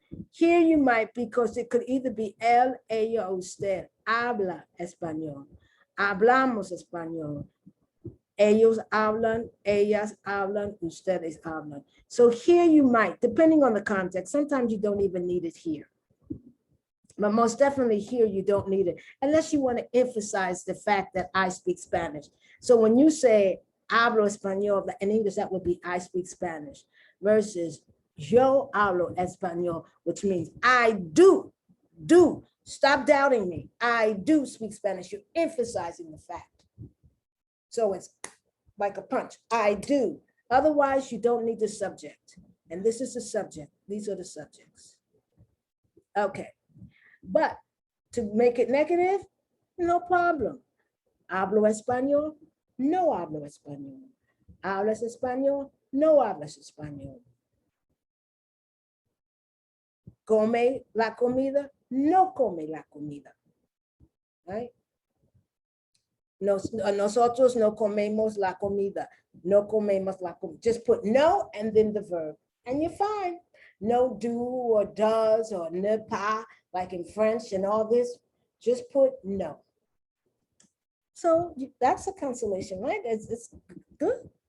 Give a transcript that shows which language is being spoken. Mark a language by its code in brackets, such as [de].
[en] Here you might, because it could either be [es] él, ella, o usted, habla español, hablamos español, ellos hablan, ellas hablan, ustedes hablan. [en] So here you might, depending on the context, sometimes you don't even need it here. But most definitely here, you don't need it, unless you want to emphasize the fact that I speak Spanish. So when you say, [es] hablo español, [en] in English, that would be I speak Spanish, versus [es] yo hablo español, [en] which means I do. Stop doubting me. I do speak Spanish. You're emphasizing the fact. So it's like a punch. I do. Otherwise, you don't need the subject. And this is the subject. These are the subjects. Okay. But to make it negative, no problem. [es] Hablo español, no hablo español. Hablas español, no hablas español. Come la comida, no come la comida. Right? Nosotros no comemos la comida. No comemos la comida. [en] Just put no and then the verb, and you're fine. No do or does or ne pas, like in French and all this. Just put no. So that's a consolation, right? It's good.